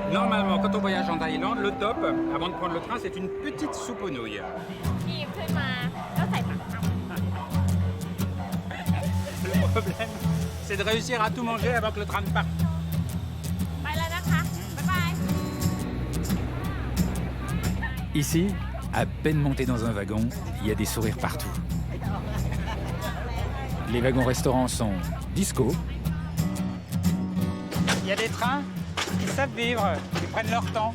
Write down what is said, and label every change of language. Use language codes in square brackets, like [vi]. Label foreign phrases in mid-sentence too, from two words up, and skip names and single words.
[fr] Normalement, quand on voyage en Thaïlande, le top, avant de prendre le train, c'est une petite soupe aux nouilles. [th] หยิบขึ้นมาแล้วใส่ผักทำ [fr] Le problème, c'est de réussir à tout manger avant que le train ne parte. [th] ไปแล้วนะคะ บ๊ายบาย [fr] Ici, à peine monté dans un wagon, il y a des sourires partout. Les wagons-restaurants sont disco. Il y a des trains qui savent vivre, qui prennent leur temps.